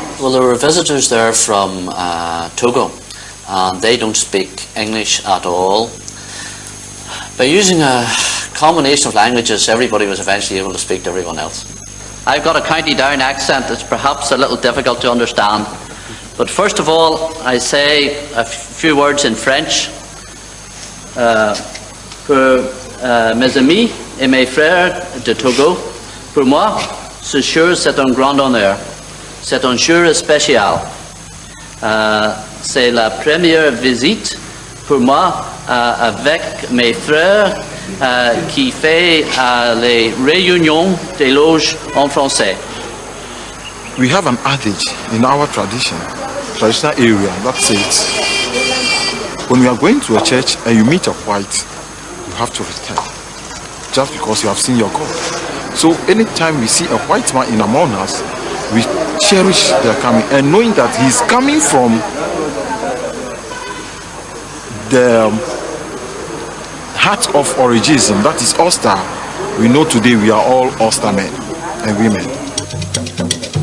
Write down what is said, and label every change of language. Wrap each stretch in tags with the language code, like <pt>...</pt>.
<en>Well, there were visitors there from Togo, and they don't speak English at all. By using a combination of languages, everybody was eventually able to speak to everyone else. I've got a County Down accent that's perhaps a little difficult to understand. But first of all, I say a few words in French.</en> <fr>Pour mes amis et mes frères de Togo, pour moi, ce jour c'est un grand honneur. C'est un jour spécial. C'est la première visite pour moi avec mes frères qui fait les réunions des loges en français.</fr> <en>We have an adage in our traditional area that says, when you are going to a church and you meet a white, you have to return, just because you have seen your God. So anytime we see a white man in among us, we cherish their coming, and knowing that he's coming from the heart of Origism, that is Ulster, we know today we are all Ulster men and women.</en>